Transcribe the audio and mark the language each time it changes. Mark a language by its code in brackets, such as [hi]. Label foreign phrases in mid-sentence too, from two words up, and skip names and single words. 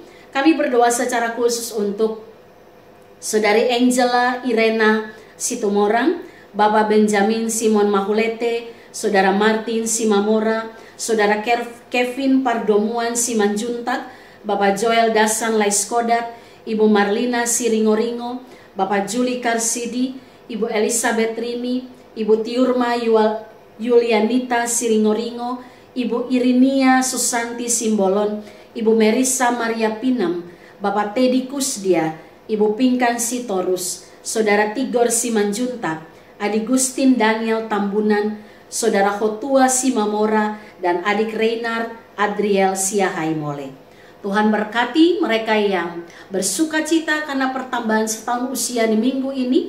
[id] Kami berdoa secara khusus untuk Saudari Angela Irena Situmorang, Bapak Benjamin Simon Mahulete, Saudara Martin Simamora, Saudara Kevin Pardomuan Simanjuntak, Bapak Joel Dasan Laiskodat, Ibu Marlina Siringoringo, Bapak Juli Karsidi, Ibu Elizabeth Rini, Ibu Tiurma Yulianita Siringoringo, Ibu Irinia Susanti Simbolon, Ibu Merisa Maria Pinam, Bapak Teddy Kusdia, Ibu Pinkan Sitorus, Saudara Tigor Simanjuntak, Adik Gustin Daniel Tambunan, Saudara Hotua Simamora, dan adik Reinar Adriel Siahaimole. Tuhan berkati mereka yang bersuka cita karena pertambahan setahun usia di minggu ini.